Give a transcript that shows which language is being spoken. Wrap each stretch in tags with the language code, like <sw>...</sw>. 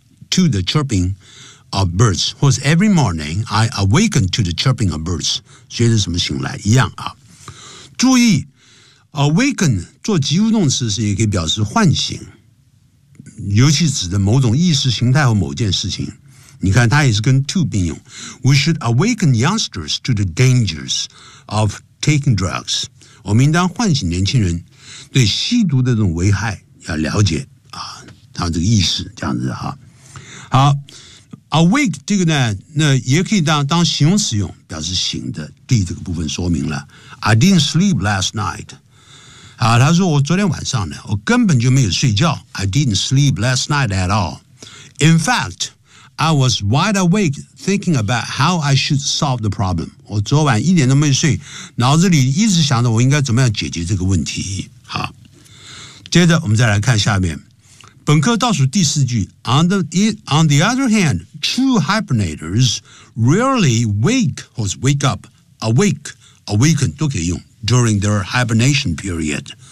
<en>To the chirping of birds，</en> <zh>或是</zh> <en>Every morning I awaken to the chirping of birds，</en> <zh>随着什么醒来一样啊。注意 ，awaken 做及物动词时也可以表示唤醒，尤其指的某种意识形态或某件事情。你看，它也是跟 to 并用。</zh> <en>We should awaken youngsters to the dangers of taking drugs。</en> <zh>我们应当唤醒年轻人对吸毒的这种危害要了解啊，他这个意识这样子哈。好 ，awake 这个呢，那也可以当形容词用，表示醒的。D 这个部分说明了 ，</zh> <en>I didn't sleep last night。</en> <zh>他说我昨天晚上呢，我根本就没有睡觉。</zh> <en>I didn't sleep last night at all. In fact, I was wide awake thinking about how I should solve the problem.</en> <zh>我昨晚一点都没睡，脑子里一直想着我应该怎么样解决这个问题。好，接着我们再来看下面。本科倒数第四句</zh> <en>On the other hand, true hibernators rarely wake or wake up, awake, awaken</en> <zh>都可以用</zh> <en>during their hibernation period.</en>